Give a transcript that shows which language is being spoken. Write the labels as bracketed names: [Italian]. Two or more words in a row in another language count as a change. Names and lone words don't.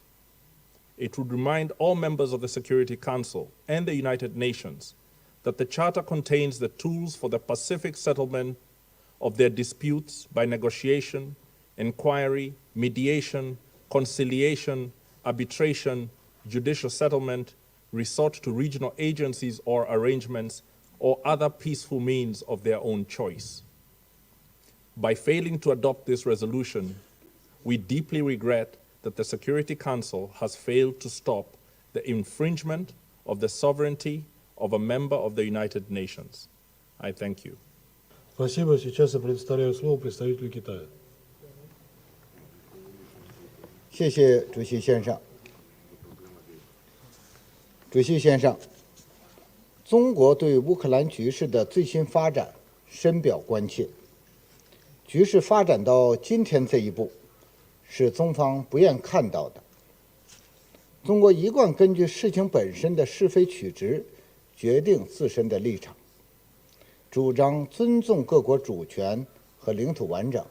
[English] It would remind all members of the Security Council and the United Nations that the Charter contains the tools for the pacific settlement of their disputes by negotiation, inquiry, mediation, conciliation, arbitration, judicial settlement, resort to regional agencies or arrangements, or other peaceful means of their own choice. By failing to adopt this resolution, we deeply regret that the Security Council has failed to stop the infringement of the sovereignty of a member of the United Nations. I thank you. [Russian] Спасибо. Сейчас я предоставляю слово представителю Китая. [Chinese] 谢谢主席先生。主席先生，中国对乌克兰局势的最新发展深表关切。局势发展到今天这一步，是中方不愿看到的。中国一贯根据事情本身的是非曲直， 决定自身的立场，主张尊重各国主权和领土完整。